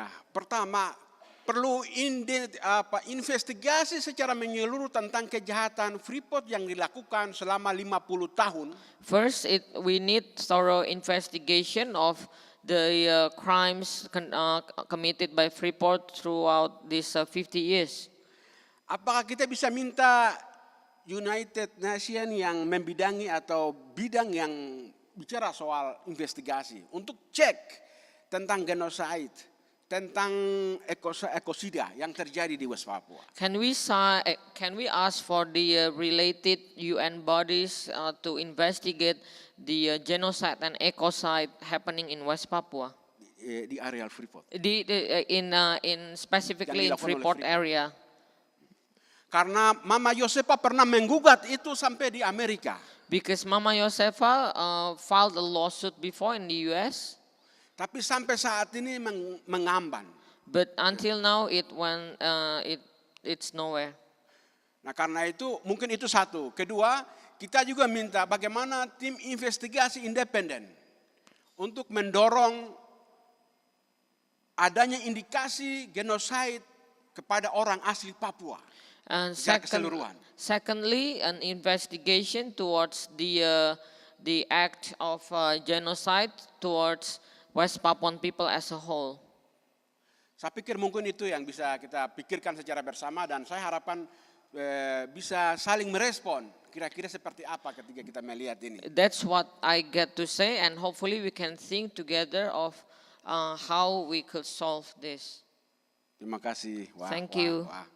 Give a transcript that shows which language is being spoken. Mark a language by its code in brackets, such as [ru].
[id] Pertama perlu investigasi secara menyeluruh tentang kejahatan Freeport yang dilakukan selama 50 tahun. [en] First, we need thorough investigation of the crimes committed by Freeport throughout these 50 years. [id] Apakah kita bisa minta United Nations yang membidangi atau bidang yang bicara soal investigasi untuk cek tentang genocide, tentang ekosida yang terjadi di West Papua. [en] Can we ask for the related UN bodies to investigate the genocide and ecocide happening in West Papua? [id] Di area Freeport. [en] In specifically in Freeport area. [id] Karena Mama Yosefa pernah menggugat itu sampai di Amerika. [en] Because Mama Yosefa filed a lawsuit before in the US. [id] Tapi sampai saat ini mengamban. [en] But until now it's nowhere. [id] Nah karena itu mungkin itu satu. Kedua, kita juga minta bagaimana tim investigasi independen untuk mendorong adanya indikasi genosida kepada orang asli Papua. [en] And secondly, an investigation towards the act of genocide towards West Papuan people as a whole. [id] Saya pikir mungkin itu yang bisa kita pikirkan secara bersama dan saya harapan bisa saling merespon. Kira-kira seperti apa ketika kita melihat ini. [en] That's what I get to say, and hopefully we can think together of how we could solve this. [id] Terima kasih. [en] Thank you.